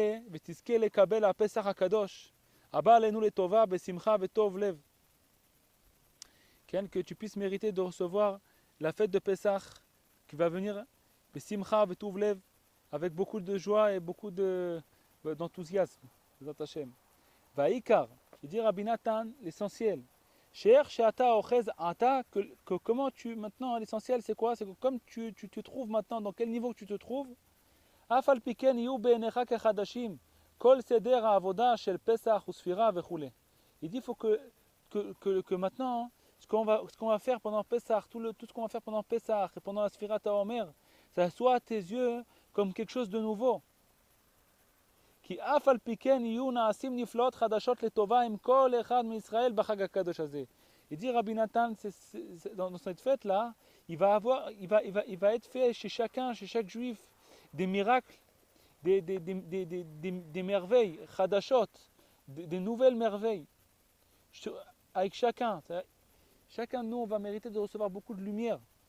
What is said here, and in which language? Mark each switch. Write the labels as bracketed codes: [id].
[he] ותזכה לקבל הפסח הקדוש, הבא עלינו לטובה בשמחה וטוב לב. [fr] Que tu puisses mériter de recevoir la fête de Pessah qui va venir [he] בשמחה וטוב לב, [fr] avec beaucoup de joie et beaucoup d'enthousiasme. [he] והעיקר, [fr] il dit Rabbi Nathan, l'essentiel. Que comment tu maintenant, l'essentiel c'est quoi? C'est que comme tu te trouves maintenant, dans quel niveau tu te trouves, il dit faut que maintenant ce qu'on va faire pendant Pessah, tout ce qu'on va faire pendant Pessah et pendant la Sfirat HaOmer, ça soit à tes yeux comme quelque chose de nouveau. [he] כי אף על פי כן יהיו נעשים נפלאות חדשות לטובה עם כל אחד מישראל בחג הקדוש הזה. [fr] Il dit Rabbi Nathan, dans cette fête-là, il va être fait chez chacun, chez chaque juif, des miracles, des merveilles, chadashot, des nouvelles merveilles. Avec chacun de nous, on va mériter de recevoir beaucoup de lumière.